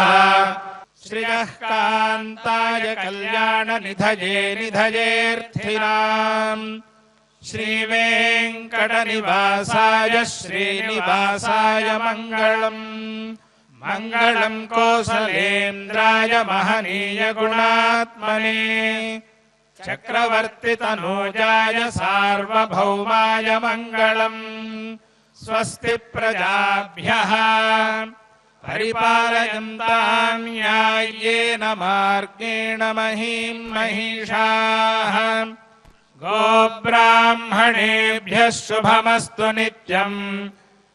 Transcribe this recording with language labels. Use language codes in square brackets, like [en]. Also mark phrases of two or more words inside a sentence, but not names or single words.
[sa] శ్రియః కాంతాయ కళ్యాణ నిధయే నిధయేర్థినాం శ్రీవేంకట నివాసాయ శ్రీనివాసాయ మంగళం. మంగళం కోసలేంద్రాయ మహనీయ గుణాత్మనే చక్రవర్తి తనూజాయ సార్వభౌమాయ మంగళం. స్వస్తి ప్రజాభ్యః పరిపాలయంతాం న్యాయేన మార్గేణ మహీం మహిషాః. గోబ్రాహ్మణేభ్యః శుభమస్తు నిత్యం.